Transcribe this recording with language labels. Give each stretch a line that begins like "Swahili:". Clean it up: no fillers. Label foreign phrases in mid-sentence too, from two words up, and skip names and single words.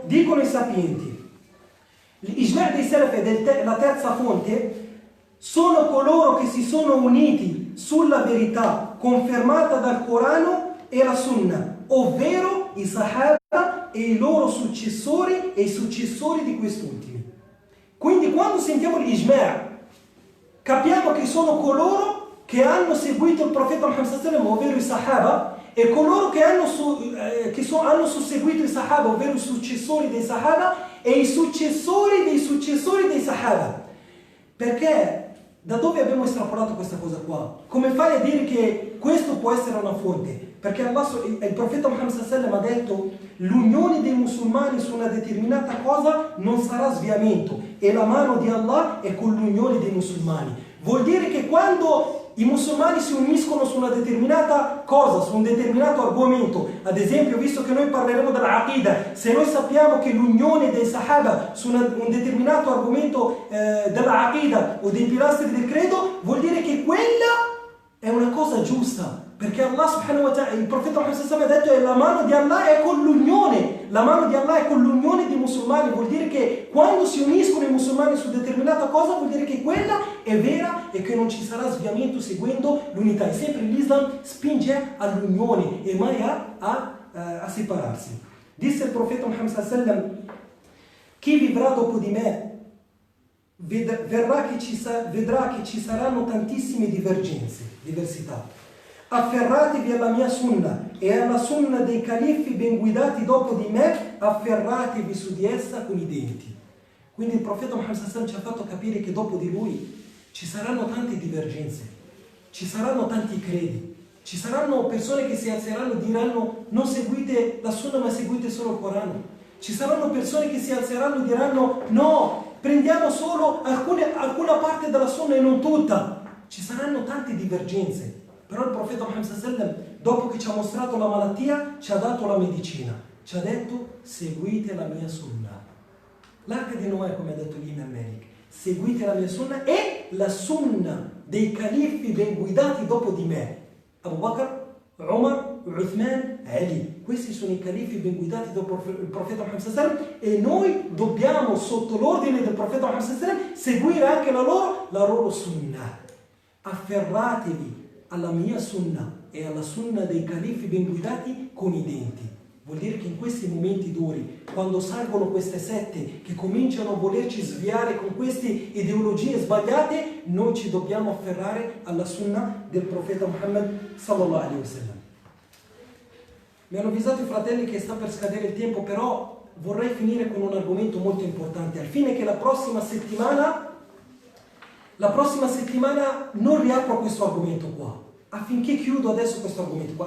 Italian: Dicono i sapienti: l'ijma' dei salaf è la terza fonte, sono coloro che si sono uniti sulla verità confermata dal Corano e la Sunnah, ovvero i Sahaba e i loro successori e i successori di quest'ultimi. Quindi quando sentiamo l'ijma', capiamo che sono coloro che hanno seguito il profeta Muhammad
Arabic: صلى الله عليه وسلم,
Italian: ovvero i Sahaba, e coloro che hanno susseguito i Sahaba, ovvero i successori dei Sahaba e i successori dei Sahaba. Perché? Da dove abbiamo estrapolato questa cosa qua? Come fai a dire che questo può essere una fonte? Perché il profeta Muhammad
Arabic: صلى الله عليه وسلم
Italian: ha detto: l'unione dei musulmani su una determinata cosa non sarà sviamento, e la mano di Allah è con l'unione dei musulmani. Vuol dire che quando i musulmani si uniscono su una determinata cosa, su un determinato argomento, ad esempio, visto che noi parleremo dell'aqida, se noi sappiamo che l'unione dei Sahaba su un determinato argomento dell'aqida o dei pilastri del credo, vuol dire che quella è una cosa giusta, perché Allah
Arabic: سبحانه وتعالى,
Italian: il profeta Muhammad
Arabic: صلى الله عليه وسلم
Italian: ha detto: la mano di Allah è con l'unione, la mano di Allah è con l'unione dei musulmani. Vuol dire che quando si uniscono i musulmani su determinata cosa, vuol dire che quella è vera e che non ci sarà sviamento seguendo l'unità. E sempre l'Islam spinge all'unione e mai a separarsi. Disse il profeta Muhammad
Arabic: صلى الله عليه وسلم:
Italian: chi vivrà dopo di me vedrà che ci saranno tantissime diversità. Afferratevi alla mia sunna e alla sunna dei califfi ben guidati dopo di me, afferratevi su di essa con i denti. Quindi il profeta Muhammad
Arabic: صلى الله عليه وسلم
Italian: ci ha fatto capire che dopo di lui ci saranno tante divergenze, ci saranno tanti credi, ci saranno persone che si alzeranno e diranno: non seguite la Sunna ma seguite solo il Corano. Ci saranno persone che si alzeranno e diranno no, prendiamo solo alcuna parte della Sunna e non tutta. Ci saranno tante divergenze, però il profeta Muhammad
Arabic: صلى الله عليه وسلم,
Italian: dopo che ci ha mostrato la malattia, ci ha dato la medicina, ci ha detto seguite la mia Sunna. L'arca di Noè, come ha detto l'Imam Malik, seguite la mia Sunna e la Sunna dei califi ben guidati dopo di me, Abu Bakr, Umar, Uthman, Ali. Questi sono i califi ben guidati dopo il profeta Muhammad
Arabic: صلى الله عليه وسلم
Italian: e noi dobbiamo, sotto l'ordine del profeta Muhammad
Arabic: صلى الله عليه وسلم,
Italian: seguire anche la loro Sunna. Afferratevi alla mia Sunna e alla Sunna dei califi ben guidati con i denti. Vuol dire che in questi momenti duri, quando salgono queste sette che cominciano a volerci sviare con queste ideologie sbagliate, noi ci dobbiamo afferrare alla Sunna del profeta Muhammad
Arabic: صلى الله عليه وسلم.
Italian: Mi hanno avvisato i fratelli che sta per scadere il tempo, però vorrei finire con un argomento molto importante, al fine che la prossima settimana non riapro questo argomento qua, affinché chiudo adesso questo argomento qua.